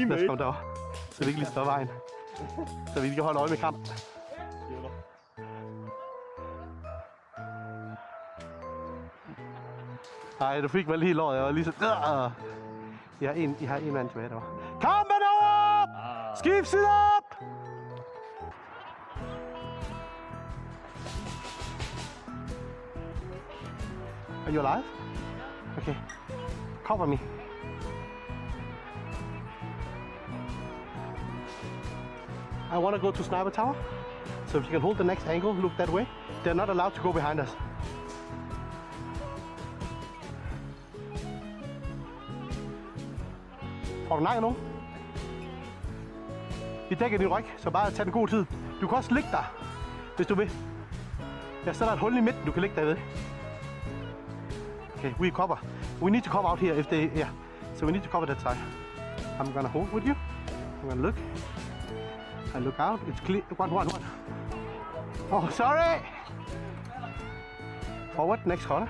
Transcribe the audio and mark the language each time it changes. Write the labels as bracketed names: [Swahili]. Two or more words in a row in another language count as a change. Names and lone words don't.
[Danish] Lad os komme derover, så vi ikke lige står vejen. Så vi ikke kan holde øje med kampen. Nej, du fik mig lige i låret. Jeg var lige så... I har en mand tilbage derovre. Kampen over! Skift side op! [English] Are you alive? Okay. Cover me. I want to go to Sniper Tower. So if you can hold the next angle, look that way. They're not allowed to go behind us. [Danish] Får du nakket nu? Vi dækker din ryg, så bare tag den god tid. Du kan også ligge der, hvis du vil. Der er et hul i midten, du kan ligge der ved. [English] Okay, we need to cover out here if they, yeah. So we need to cover that side. I'm gonna hold with you. I'm gonna look. I look out, it's clear, one. Oh, sorry! Forward, next corner.